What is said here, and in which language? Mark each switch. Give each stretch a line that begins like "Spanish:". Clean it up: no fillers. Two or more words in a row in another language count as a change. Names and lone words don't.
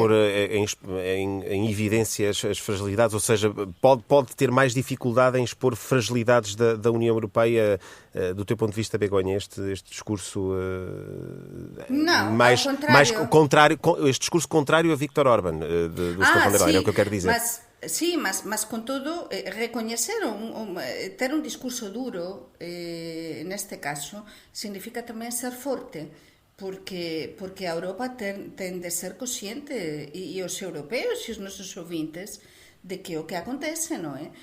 Portuguese: pôr em evidência as fragilidades, ou seja, pode ter mais dificuldade em expor fragilidades da União Europeia, do teu ponto de vista, Begonha, este discurso Não, mais ao contrário. este discurso contrário a Viktor Orbán, de Ursula von der Leyen, é o que eu quero dizer. Mas contudo,
Galician: recoñecer ter un discurso duro, neste caso, significa tamén ser forte, porque a Europa ten de ser consciente, e os europeos e os nosos ouvintes, de que o que acontece, non é?